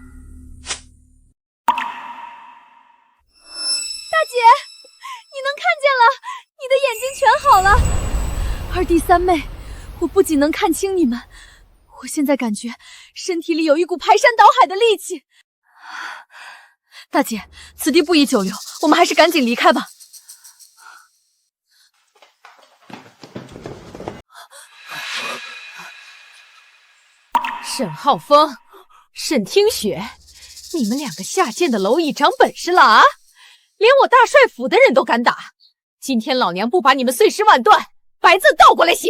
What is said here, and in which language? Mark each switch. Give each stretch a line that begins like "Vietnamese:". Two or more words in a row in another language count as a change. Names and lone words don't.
Chinese: 大姐，你能看見了，你的眼睛全好了。二弟三妹，我不僅能看清你們，我現在感覺身體裡有一股排山倒海的力氣。大姐，此地不宜久留，我們還是趕緊離開吧。沈浩峰，沈聽雪，你們兩個下賤的螻蟻長本事了啊！連我大帥府的人都敢打，今天老娘不把你們碎屍萬段，白字倒過來寫！